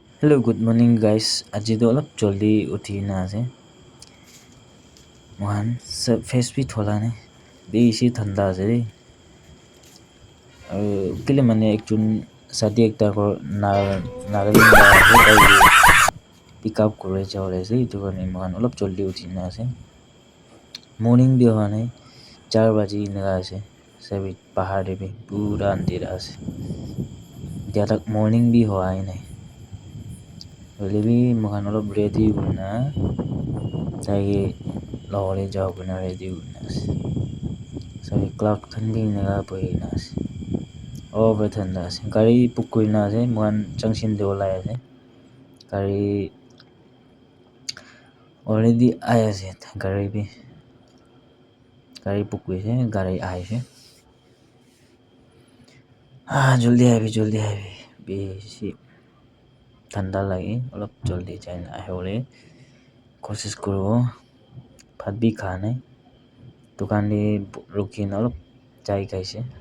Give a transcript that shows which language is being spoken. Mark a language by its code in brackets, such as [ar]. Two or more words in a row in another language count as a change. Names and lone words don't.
[en] Hello, good morning guys. [nag] Aji to alap joldi uthi na ase. Mohan face bhi thola ne. Be isi thanda ase re. Kile mane ekjun sadi ekta kor Nagaland da ase tai pick up kore jawle ase. Itu karone mohan alap joldi uthi na ase. Morning bhi howa nai 4 baji naga ase. Sabi pahar de bhi pura andhera ase. Dia tak morning bhi howa hi nai. Hoile bhi mohan alap ready hona tai lawale jaw kuna ready hona ase. Sabi cloud khan bhi naga bohi na ase. Over thanda ase. Gari book kurina ase. Mohan junction de olai ase. Gari already aya ase. Gari bhi book hoise. Gari aise. Joldi aibi. Besi thanda lagi. Alap joldi jaina ahole. Kosis kuro. Bhat bhi kha nai. Dukan de ruki na alap chai khaise.